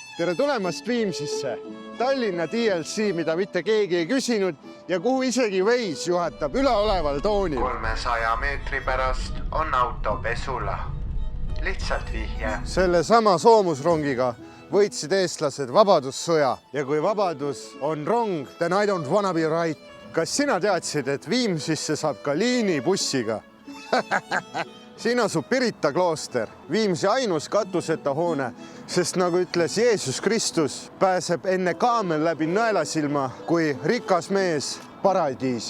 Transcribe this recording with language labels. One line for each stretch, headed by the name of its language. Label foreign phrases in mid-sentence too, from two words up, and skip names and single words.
Estonian: Tere tulemast Viimsisse! Tallinna DLC, mida mitte keegi ei küsinud ja kuhu isegi Waze juhatab üleoleval toonil. 300 meetri pärast on auto pesula. Lihtsalt vihje. Selle sama soomusrongiga võitsid eestlased vabadussõja ja kui vabadus on rong,
English: then I don't wanna be right.
Estonian: Kas sina teadsid, et Viimsisse saab ka liinibussiga? Siin asub Pirita klooster, Viimsi ainus katuseta hoone, sest nagu ütles Jeesus Kristus, pääseb enne kaamel läbi nõelasilma kui rikas mees paradiisi.